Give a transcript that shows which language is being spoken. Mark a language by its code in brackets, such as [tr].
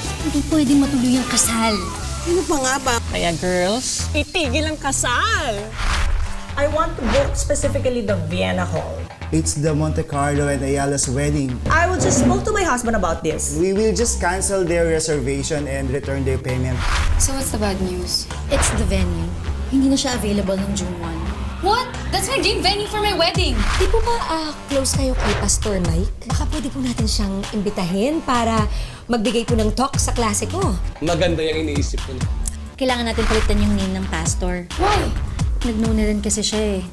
[tl] hindi pwedeng matuloy ang kasal. Ano pa nga ba? Kaya girls, itigil ang kasal! [en] I want to book specifically the Vienna Hall. It's the Monte Carlo and Ayala's wedding. I will just spoke to my husband about this. We will just cancel their reservation and return their payment. So what's the bad news? It's the venue. [tl] Hindi na siya available ng June 1. [en] What? That's my dream venue for my wedding! [tl] Di po ba close kayo kay Pastor Mike? Baka pwede po natin siyang imbitahin para magbigay po ng talk sa klase ko. Maganda yung iniisip ko. Kailangan natin palitan yung name ng pastor. [en] Why? [tl] Nag-know na rin kasi siya eh.